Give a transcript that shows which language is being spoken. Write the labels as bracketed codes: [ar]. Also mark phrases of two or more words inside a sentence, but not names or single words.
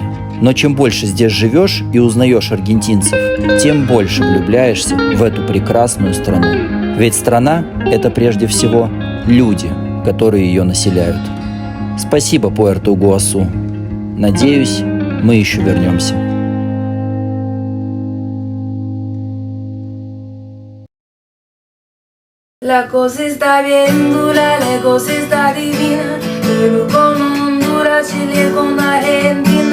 [ru] Но чем больше здесь живешь и узнаешь аргентинцев, тем больше влюбляешься в эту прекрасную страну. Ведь страна – это прежде всего люди, которые ее населяют. Спасибо, Пуэрто-Игуасу. Надеюсь, мы еще вернемся. [es] La cosa está bien dura, la cosa está divina, pero con Honduras, Chile, con Argentina.